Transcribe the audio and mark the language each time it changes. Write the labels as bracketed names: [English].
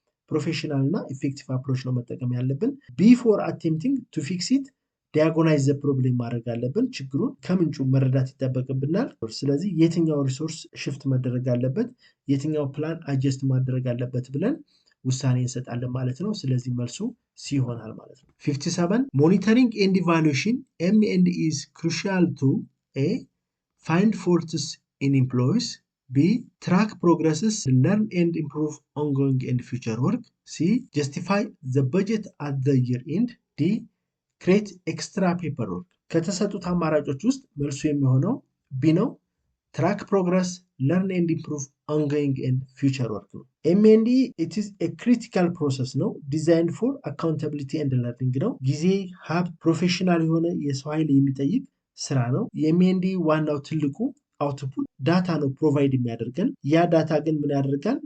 [Amharic] ፕሮፌሽናል እና ኢፌክቲቭ አፕሮች ነው መጠቀም ያለብን። [English] ቢፎር አቴምፕቲንግ ቱ ፊክስ ኢት ዲያጎናይዝ ዘ ፕሮብሌም [Amharic] ማድረግ አለብን። ችግሩን ከምንጩ መረዳት ይጠበቅብናል። ስለዚህ የትኛው ሪሶርስ ሽፍት መደረግ አለበት፣ የትኛው ፕላን አጀስት ማድረግ አለበት ብለን ውሳኔ እንሰጣለን ማለት ነው። ስለዚህ መልሱ ሲ ይሆናል ማለት ነው። 57 ሞኒተሪንግ ኤንድ ኢቫሉዌሽን [English] M&E is crucial to A. find faults in employees, B. track progresses, learn and improve ongoing and future work, C. justify the budget at the year end, D. create extra paperwork። [Amharic] ከተሰጡት አማራጮች ውስጥ መልሱ የሚሆነው ቢ ነው። ትራክ ፕሮግረስ፣ [English] learn and improve ongoing and future work [Amharic] ነው። [English] M&E it is a critical process [Amharic] ነው [English] designed for accountability and learning [Amharic] ነው። ጊዜ ሀብት ፕሮፌሽናል የሆነ የሰው ኃይል የሚጠይቅ ስራ ነው። የM&E ዋናው ትልቁ አውትፑት ዳታ ነው ፕሮቫይድ የሚያደርገን። ያ ዳታ ግን ምን ያደርጋል?